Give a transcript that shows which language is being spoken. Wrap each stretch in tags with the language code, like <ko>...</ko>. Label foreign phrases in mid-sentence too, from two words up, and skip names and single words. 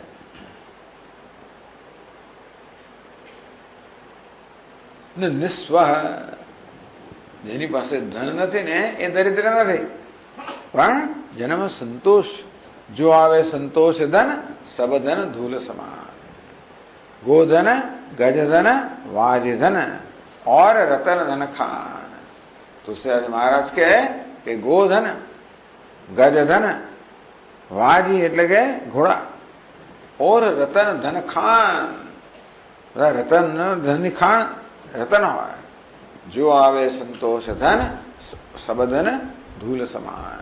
<gu>નિસ્વ, જેની પાસે ધન નથી ને એ દરિદ્ર નથી, પણ જેનામાં સંતોષ જો આવે,</gu> <hi>संतोष धन सबधन धूल समान. गोधन, गजधन, वाजधन और रतन धन खान.</hi> <gu>तुलसीदास महाराज કે ગોધન, ગજધન, વાજી એટલે કે ઘોડા,</gu> <hi>और रतन धन खान,</hi> <gu>બધા રતન ધનની ખાણ રતન હોય.</gu> <hi>जो आवे संतोष धन सबधन धूल समान.</hi>